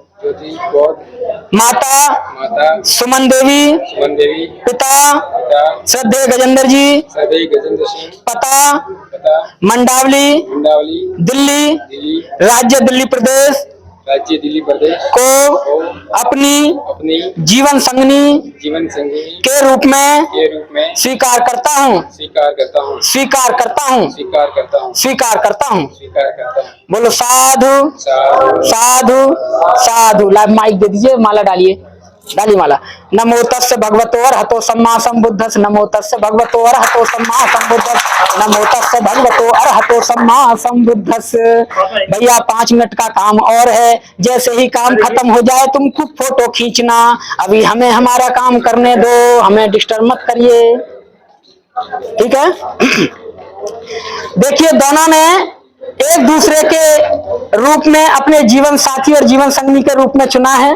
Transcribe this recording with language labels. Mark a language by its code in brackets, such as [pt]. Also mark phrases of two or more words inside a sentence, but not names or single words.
[hi] माता सुमन देवी, पिता श्रद्धेय गजेंद्र जी, पता मंडावली, दिल्ली, राज्य दिल्ली प्रदेश को अपनी जीवन संगनी के रूप में स्वीकार करता हूँ। बोलो साधु साधु साधु। लाइव माइक दे दीजिए, माला डालिए, डाली माला। [pi] नमो तस्स भगवतो अरहतो सम्मा सम्बुद्धस्स, नमो तस्स भगवतो अरहतो सम्मा सम्बुद्धस्स, नमो तस्स भगवतो अरहतो सम्मा सम्बुद्धस्स। [hi] भैया 5 मिनट का काम और है, जैसे ही काम खत्म हो जाए तुम खूब फोटो खींचना, अभी हमें हमारा काम करने दो, हमें डिस्टर्ब मत करिए, ठीक है। देखिए दोनों ने एक दूसरे के रूप में अपने जीवन साथी और जीवन संगनी के रूप में चुना है।